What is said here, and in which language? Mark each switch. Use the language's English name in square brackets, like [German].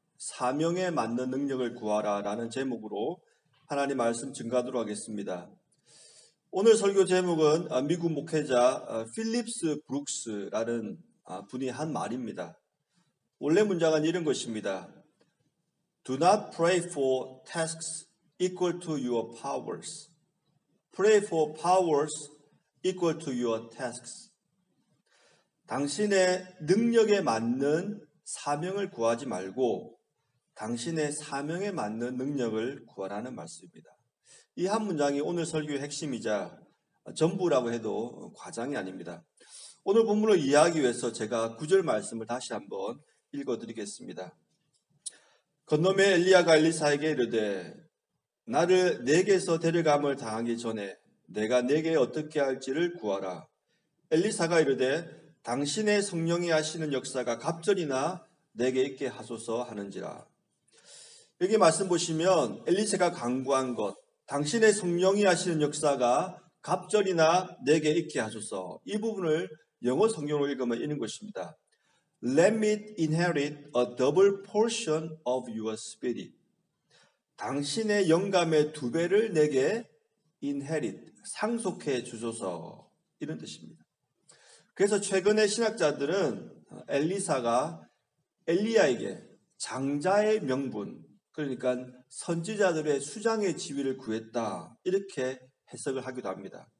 [Korean] 사명에 맞는 능력을 구하라 라는 제목으로 하나님 말씀 증거하도록 하겠습니다. 오늘 설교 제목은 미국 목회자 필립스 브룩스라는 분이 한 말입니다. 원래 문장은 이런 것입니다. [English] Do not pray for tasks equal to your powers. Pray for powers equal to your tasks. [Korean] 당신의 능력에 맞는 사명을 구하지 말고 당신의 사명에 맞는 능력을 구하라는 말씀입니다. 이 한 문장이 오늘 설교의 핵심이자 전부라고 해도 과장이 아닙니다. 오늘 본문을 이해하기 위해서 제가 9절 말씀을 다시 한번 읽어드리겠습니다. 건너매 엘리야가 엘리사에게 이르되 나를 내게서 데려감을 당하기 전에 내가 내게 어떻게 할지를 구하라. 엘리사가 이르되 당신의 성령이 하시는 역사가 갑절이나 내게 있게 하소서 하는지라. 여기 말씀 보시면 엘리사가 간구한 것, 당신의 성령이 하시는 역사가 갑절이나 내게 있게 하소서. 이 부분을 영어 성경으로 읽으면 이런 것입니다. [English] Let me inherit a double portion of your spirit. [Korean] 당신의 영감의 2배를 내게 inherit, 상속해 주소서, 이런 뜻입니다. 그래서 최근에 신학자들은 엘리사가 엘리야에게 장자의 명분, 그러니까 선지자들의 수장의 지위를 구했다, 이렇게 해석을 하기도 합니다.